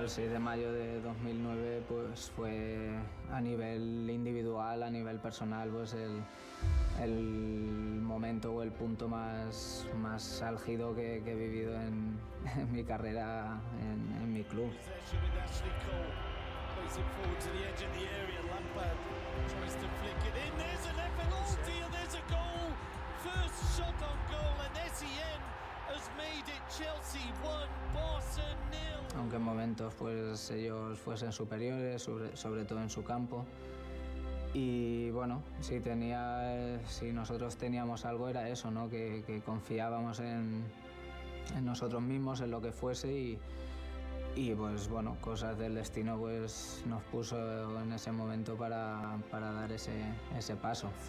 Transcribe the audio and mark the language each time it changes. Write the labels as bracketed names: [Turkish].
[Spanish] El 6 de mayo de 2009 pues fue a nivel individual, a nivel personal, pues el momento o el punto más álgido que he vivido en mi carrera en mi club. [English] Racing forward to the edge of the area, Lampard tries to flick it in, there's an effort, oh dear, there's a goal! First shot on goal and SEN has made it Chelsea 1, Barça 0. [Spanish] Aunque en momentos pues ellos fuesen superiores, sobre todo en su campo. Y bueno, si nosotros teníamos algo era eso, ¿no? Que confiábamos en en nosotros mismos, en lo que fuese y pues bueno, cosas del destino pues nos puso en ese momento para dar ese paso.